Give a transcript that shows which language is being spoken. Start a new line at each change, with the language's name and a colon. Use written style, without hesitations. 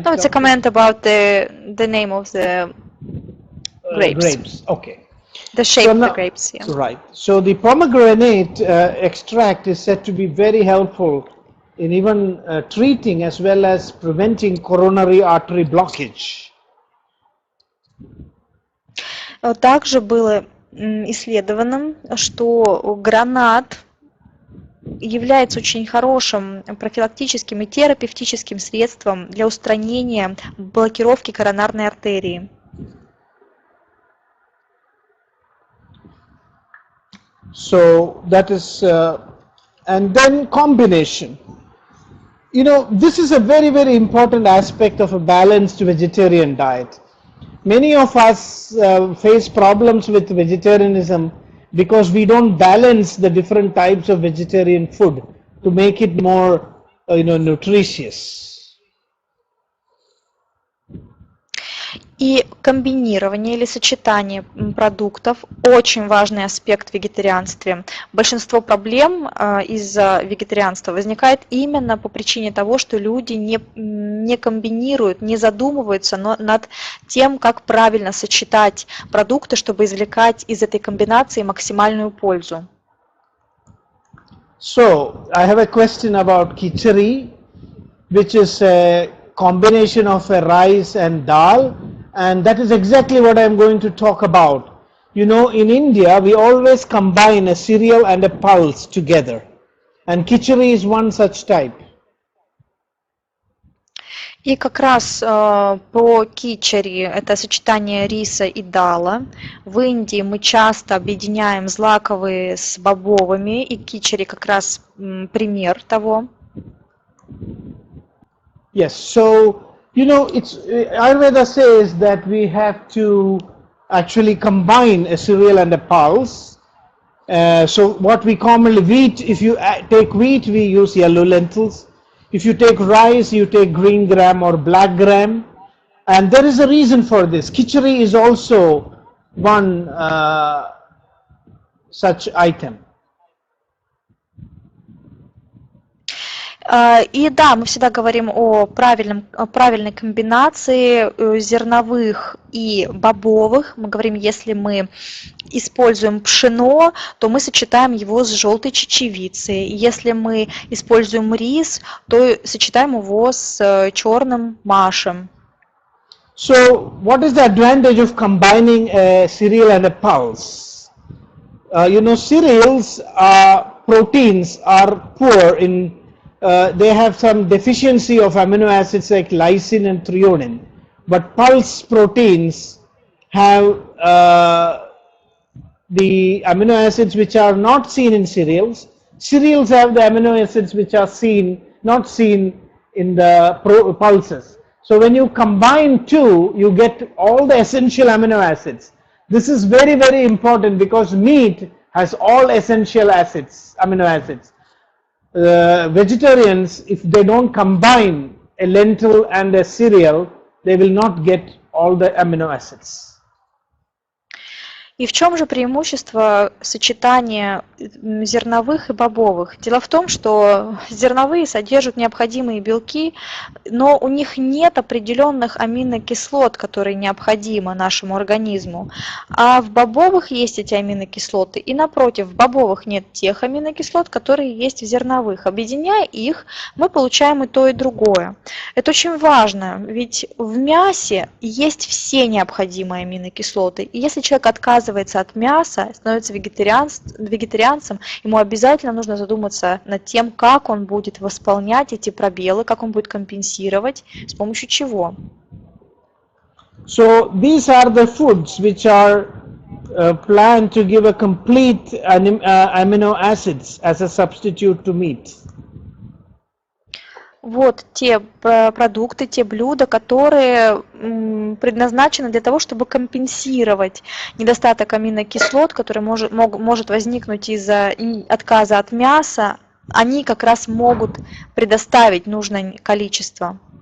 English: No, it's a comment about the name of the grapes. Grapes. Okay. The shape of the grapes. Yeah. Right. So the pomegranate extract is said to be very helpful in even treating as well as preventing coronary artery blockage.
Russian: Также было исследовано, что гранат является очень хорошим профилактическим и терапевтическим средством для устранения блокировки коронарной артерии.
English: So that is and then combination. You know, this is a very, very important aspect of a balanced vegetarian diet. Many of us face problems with vegetarianism because we don't balance the different types of vegetarian food to make it more, nutritious.
Russian: И комбинирование или сочетание продуктов – очень важный аспект в вегетарианстве. Большинство проблем из-за вегетарианства возникает именно по причине того, что люди не комбинируют, не задумываются над тем, как правильно сочетать продукты, чтобы извлекать из этой комбинации максимальную пользу.
English: So, I have a question about khichdi, which is a combination of a rice and dal, and that is exactly what I am going to talk about. You know, in India, we always combine a cereal and a pulse together, and khichdi is one such type.
Russian: И как раз по кичери, это сочетание риса и дала. В Индии мы часто объединяем злаковые с бобовыми, и кичери как раз пример того.
English: Yes, so Ayurveda says that we have to actually combine a cereal and a pulse. So what we commonly wheat, if you take wheat, we use yellow lentils. If you take rice, you take green gram or black gram. And there is a reason for this. Khichdi is also one such item.
Russian: И да, мы всегда говорим о правильной комбинации зерновых и бобовых. Мы говорим, если мы используем пшено, то мы сочетаем его с желтой чечевицей. Если мы используем рис, то сочетаем его с черным машем.
English: So, what is the advantage of combining a cereal and a pulse? Cereals proteins are poor in they have some deficiency of amino acids like lysine and threonine, but pulse proteins have the amino acids which are not seen in cereals. Cereals have the amino acids which are not seen in the pulses. So when you combine two, you get all the essential amino acids. This is very, very important because meat has all essential amino acids. Vegetarians, if they don't combine a lentil and a cereal, they will not get all the amino acids.
Russian: И в чем же преимущество сочетания зерновых и бобовых? Дело в том, что зерновые содержат необходимые белки, но у них нет определенных аминокислот, которые необходимы нашему организму. А в бобовых есть эти аминокислоты, и напротив, в бобовых нет тех аминокислот, которые есть в зерновых. Объединяя их, мы получаем и то, и другое. Это очень важно, ведь в мясе есть все необходимые аминокислоты. И если человек отказывается от мяса, становится вегетарианцем, ему обязательно нужно задуматься над тем, как он будет восполнять эти пробелы, как он будет компенсировать, с помощью чего.
English: So these are the foods which are planned to give a complete amino acids as a substitute to meat.
Russian: Вот те продукты, те блюда, которые предназначены для того, чтобы компенсировать недостаток аминокислот, который может возникнуть из-за отказа от мяса. Они как раз могут предоставить нужное количество.